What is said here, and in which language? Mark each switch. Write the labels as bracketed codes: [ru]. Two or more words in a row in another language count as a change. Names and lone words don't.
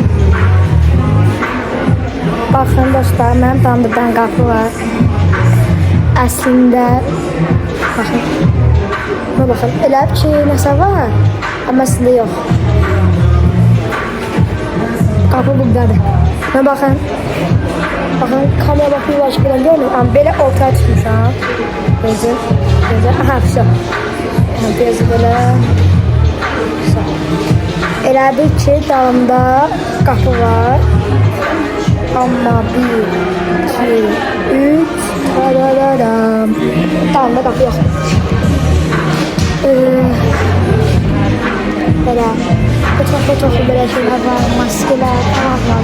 [az] Bakın dostlar, mənim tanıdığım qapı var. Əslində, bakın, elə bir şey nəsə var, amma əslində yox. Qapı buradadır. [tr] Bakın, kamera bakıyor, başka bir görmüyor. Ama böyle ortaya tutmuşam. Gözü. Aha, güzel. Gözü böyle. [az] Elə bir ki, dalımda qapı var. Amma 1, 2, 3, tarararam. Dalımda qapı yox. Belə, çok belə şeylər var, maskelər, var.